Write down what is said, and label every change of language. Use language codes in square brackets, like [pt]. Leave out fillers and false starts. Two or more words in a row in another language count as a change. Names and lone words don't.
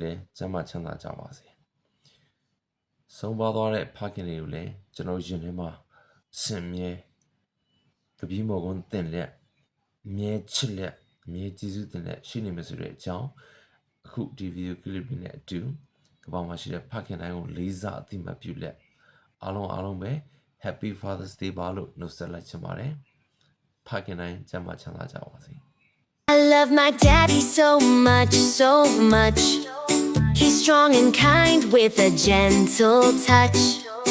[my] လည်းကျမ်းမာချမ်းသာကြပါစေဆုံးပါသွားတဲ့ဖခင်တွေကိုလည်းကျွန်တော်ယင်ထဲမှာစင်မြဲတပည့်မော်ကွန်းတင်လက်မြဲချစ်လက်မြဲကျေးဇူးတင်လက်ရှိနေမယ်ဆိုတဲ့အကြောင်းအခုဒီဗီဒီယိုကလစ်လေးနဲ့အတူကမ္ဘာမှာရှိတဲ့ဖခင်တိုင်းကိုလေးစားအသိမှတ်ပြုလက်အားလုံးပဲ [en] Happy Father's Day [my] ပါလို့နှုတ်ဆက်လိုက်ချင်ပါတယ်ဖခင်တိုင်းကျမ်းမာချမ်းသာကြပါစေ [en] I love my daddy so much. He's strong and kind with a gentle touch.